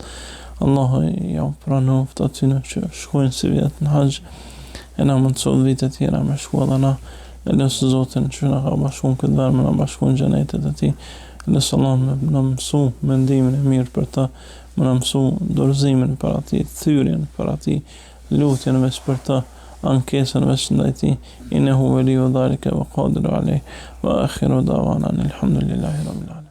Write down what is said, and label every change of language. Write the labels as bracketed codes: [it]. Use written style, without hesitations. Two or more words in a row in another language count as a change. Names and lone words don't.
[sq] Allahu ja pranoft atyne që shkojnë si vjetë në haxh, e na mundësot vitet tjera me shku edhe na, e lësë Zotin që na ka bashku në këtë verë, me na bashku në xhenetet e tij. Lësë Allah me na mësu mendimin e mirë për ta, me na mësu dorëzimin për ati, thyrjen për ati, lutjen veç për ta, ankesën veç ndaj tij. [ar] إنه ولي ذلك والقادر عليه وآخر دعوانا الحمد لله رب العالمين.